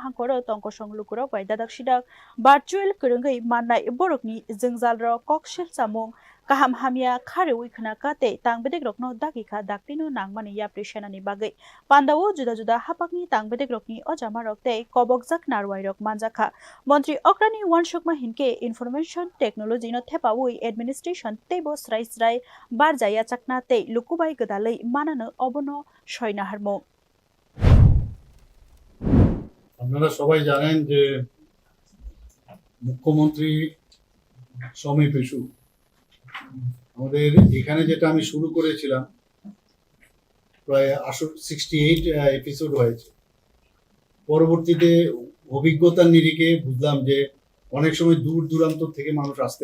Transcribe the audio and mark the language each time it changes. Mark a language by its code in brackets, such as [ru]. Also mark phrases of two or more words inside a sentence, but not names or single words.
[trp] Hangkoro Tongkosong Lukurok Bai Dadak Virtual Kurungai Manai Borokni Zingzalro Kokshel Samung Kaham hamia khare wikna kate tangbedek rokno dakika daktino nangmani ya preshanani bagai pandawo juda hapakni tangbedek rokni ojama rokte kobokjak narwai rok manjaka Montri Okrani wanshokma hinke [en] information technology [trp] no thepawui administration tebo srai barjaya chakna te lukubai gadalai manano obono shoina harmo [bn] আপনারা সবাই জানেন যে মুখ্যমন্ত্রী সমী পেশু আমাদের এখানে যেটা আমি শুরু করেছিলাম প্রায় 68 এপিসোড হয়েছে পরবর্তীতে অভিজ্ঞতার নিরিখে বুঝলাম যে অনেক সময় দূর দূরান্ত থেকে মানুষ আসতে